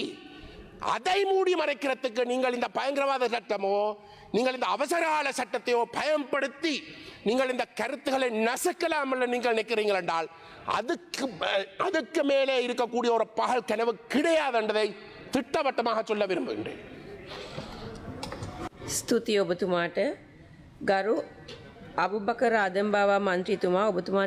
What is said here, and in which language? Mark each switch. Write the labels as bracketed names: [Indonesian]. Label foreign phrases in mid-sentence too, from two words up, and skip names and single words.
[Tamil] அதை மூடி மறைக்கிறதுக்கு நீங்கள் இந்த பயங்கரவாத சட்டமோ நீங்கள் இந்த அவசரகால சட்டத்தையோ பயன்படுத்தி நீங்கள் இந்த கருத்துக்களை நசுக்கலாம் என்று நீங்கள் நினைக்கிறீர்கள் என்றால் அதுக்கு மேலே இருக்கக்கூடிய ஒரு பகல் கனவு கிடையாது என்பதை திட்டவட்டமாக சொல்ல விரும்புகின்றேன். [Sinhala] ස්තුතියි ඔබතුමාට. ගරු අබුබකර් ආදම්බාවා මන්ත්‍රීතුමා ඔබතුමාට